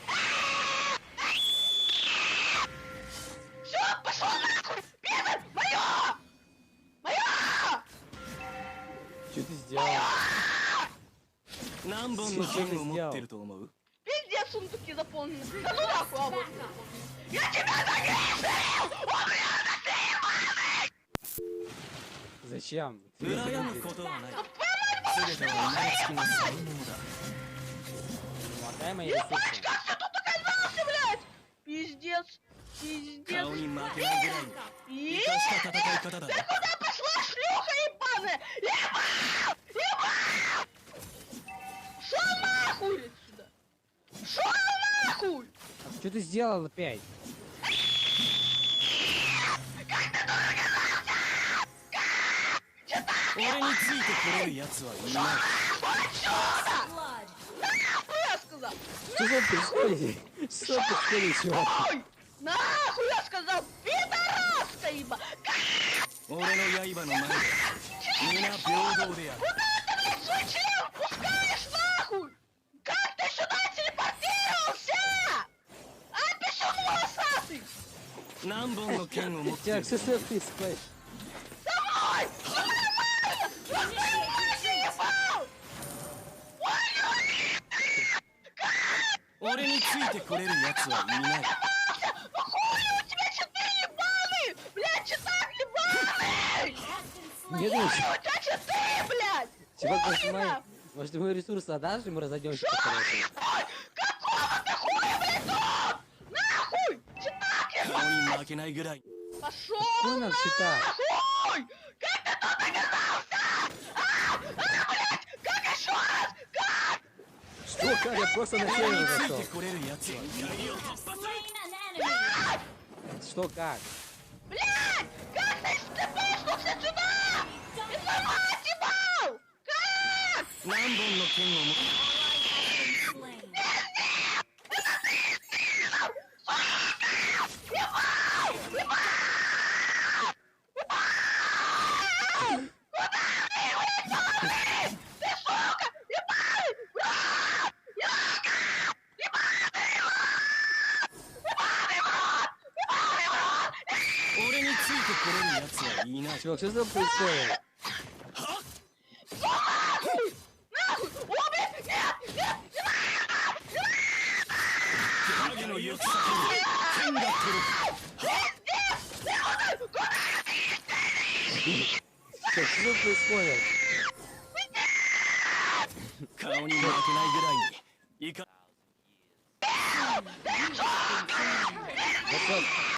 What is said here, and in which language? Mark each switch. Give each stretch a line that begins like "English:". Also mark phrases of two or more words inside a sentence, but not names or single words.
Russian: Что ты сделал?
Japanese: 何本の剣を持ってると思う？
Russian: Пиздец, сундуки заполнены. Да ну нахуй, а вот. Я тебя Зачем?
Japanese: 羨むことはない。全ては生まれつきの才能だ。
Russian: Отдай мои ресурсы. Как ты тут оказался, блядь? Пиздец, пиздец.
Japanese: 顔に負けないぐらいの生かした戦い方だ。
Russian: Ты куда пошла, шлюха ебаная? Ебать! Шо нахуй отсюда? Шо нахуй? Что ты сделал опять?
Japanese: 俺についてこれる奴はいない。
Russian: Нахуй я сказал? Что же происходит? Что происходит, чувак? Нахуй я сказал? Пидораска, еба!
Japanese: 俺の刃の前で皆平等である。
Russian: Куда ты, блядь, свой член пускаешь, нахуй? Как ты сюда телепортировался? А, писюн волосатый!
Japanese: 何本の剣を持ってる？
Russian: Чувак, что происходит? Домой! Нормально! Вот ты мать ебал!
Japanese: 俺についてこれる奴はいない。
Russian: Ну хуй у тебя читы ебаные! Блядь, читак ебаный! Нет, Хуй у тебя читы, блядь! чувак, Хуй нахуй! может ему ресурсы отдашь, и мы разойдемся по-хорошему? Какого ты хуя, блядь, тут? Нахуй! Читак
Japanese: 顔
Russian: ебаный!
Japanese: に負けないぐらい。
Russian: Пошел Какой нам считать? нахуй! Как ты тут оказался? Блядь! Как еще раз? Как? Что, как? Я просто на север
Japanese: つい
Russian: зашел.
Japanese: てこれる奴はいない。
English: Slain an enemy.
Russian: Что, как? Блядь! Как ты пошнулся сюда? Из-за мать ебал! Как?
Japanese: 何本の剣を持って
English: Ally has been slain.
Russian: Ты сука! Ебаный! Ебаный!
Japanese: 俺についてこれる奴はいない。
Russian: Чувак, что за происходит? Нахуй! Нахуй! Убей! Нет! Нет!
Japanese: 影の行く先に剣が届く。
Russian: Что происходит?
Japanese: 顔に負けないぐらいにいか。
Russian: Вот,